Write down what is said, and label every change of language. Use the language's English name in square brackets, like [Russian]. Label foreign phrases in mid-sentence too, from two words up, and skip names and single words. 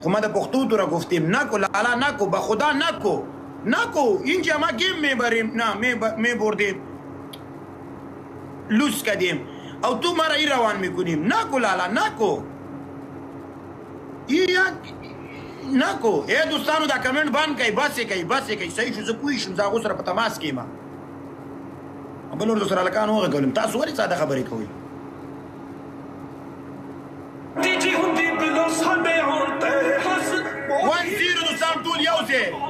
[Persian] اومده پختو تو را گفتیم نکو لالا نکو به خدا نکو اینجا ما گیم میبریم نه میبردیم لوس کردیم او تو مرا ای روان میکنیم نکو لالا نکو [Pashto] نکو ای دوستانو دا کمنٹ بان کئی بس کئی صحیح شو زه پوه شم زه هغو سره په تماس کې یم بل ورته سره هلکان وغږولم تاسو ولې ساده خبرې کوئ [English] one zero [Pashto] دوستان ټول یو ځای